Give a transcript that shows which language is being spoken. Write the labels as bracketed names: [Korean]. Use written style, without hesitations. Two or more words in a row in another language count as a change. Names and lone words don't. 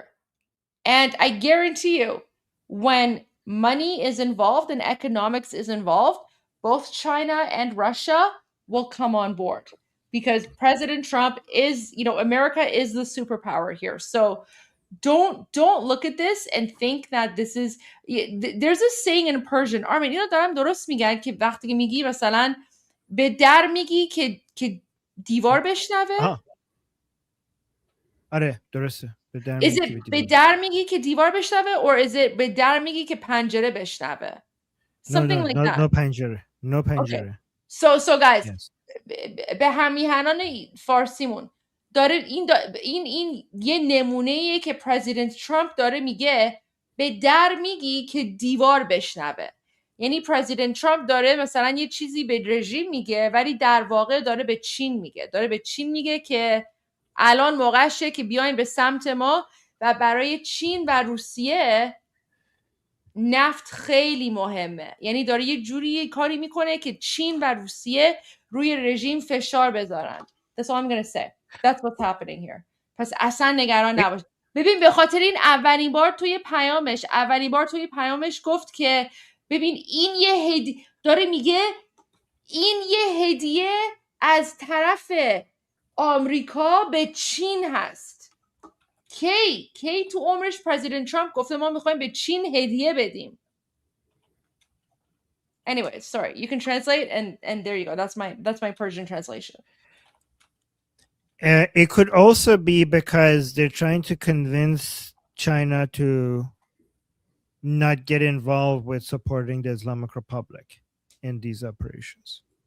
[English] And I guarantee you, when money is involved and economics is involved, both China and Russia will come on board because President Trump is, America is the superpower here. So don't look at this and think that this is there's a saying in Persian. [Persian] Armin, اینو دارم درست میگن که وقتی که میگی مثلا به در میگی که دیوار بشنوه. آره درسته. [English] Is it [Persian] به در میگی که دیوار بشنوه [English] or is it [Persian] به در میگی که پنجره بشنوه? [English] Something like that. No پنجره. No پنجره. Okay. So guys, yes. [Persian] به همیهنان فارسیمون داره این یه نمونه‌ایه که پرزیدنت ترامپ داره میگه به در میگی که دیوار بشنوه. یعنی پرزیدنت ترامپ داره مثلا یه چیزی به رژیم میگه ولی در واقع داره به چین میگه که الان موقعشه که بیاین به سمت ما و برای چین و روسیه نفت خیلی مهمه. یعنی داره یه جوری کاری میکنه که چین و روسیه روی رژیم فشار بذارن. [English] That's all I'm gonna say. That's what's happening here. [Persian] پس اصلا نگران نباش. ببین به خاطر این اولین بار توی پیامش گفت که ببین این داره میگه این یه هدیه از طرف آمریکا به چین هست. کی تو عمرش پرزیدنت ترامپ گفته ما میخوایم به چین هدیه بدیم. [English] Anyway, sorry. You can translate and there you go. That's my Persian translation. It could also be because they're trying to convince China to not get involved with supporting the Islamic Republic in these operations?